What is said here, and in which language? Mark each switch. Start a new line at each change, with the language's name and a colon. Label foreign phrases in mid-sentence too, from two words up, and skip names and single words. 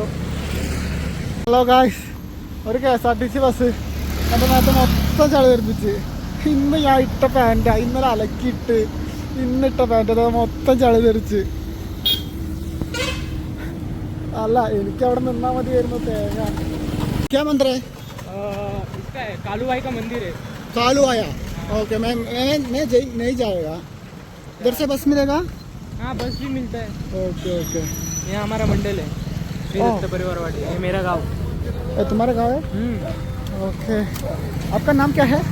English: hello guys,
Malayalam: ഒരു KSRTC ബസ് എൻ്റെ നേരത്തെ മൊത്തം ചളി തെറിപ്പിച്ച്. ഇന്ന് ഞാൻ ഇട്ട പാൻറ്റാ, ഇന്നലെ അലക്കിയിട്ട് ഇന്നിട്ട പാൻറ്റ് അത് മൊത്തം ചളി തെറിച്ച്. അല്ല എനിക്ക് അവിടെ നിന്നാൽ മതിയായിരുന്നു തേങ്ങ.
Hindi: क्या मंदिर है? इसका है कालूबाई का मंदिर है. कालूबाई. ओके मैं नहीं जाएगा. इधर से बस मिलेगा? हाँ बस भी मिलता है. ओके ओके. यहाँ हमारा मंडल है श्री दत्त परिवार वाली. ये मेरा गाँव. तुम्हारा गाँव है? ओके. आपका नाम क्या है?